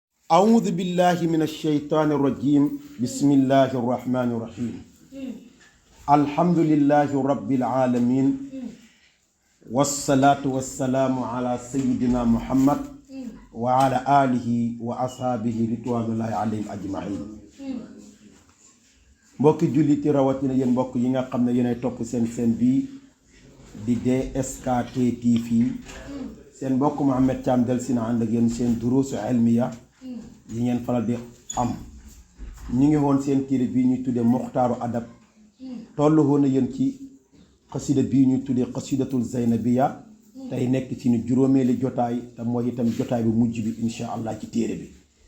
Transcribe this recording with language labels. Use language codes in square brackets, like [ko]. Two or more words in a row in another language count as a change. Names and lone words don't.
[ar] أعوذ بالله من الشيطان الرجيم بسم الله الرحمن الرحيم الحمد لله رب العالمين والصلاة والسلام على سيدنا محمد وعلى آله وأصحابه رضوان الله عليهم أجمعين [wo] mbokki julliti rawatina yéen mbokk yi nga xam ne yéenay topp seen bi di DSKT TV seen mbokk Mouhamed Thiam del si na ànd ak yéen seen [ar] دروس علمية [wo] yi ngeen faral di am ñu ngi woon seen téere bii ñuy tuddee muxtaaru adab tollu woon na yéen ci xasida bii ñuy tuddee xasidatul zaynabiya tey nekk ci ni juróomeeli jotaay te mooy itam jotaay bu mujj bi [ar] إن شاء الله [wo] ci téere bi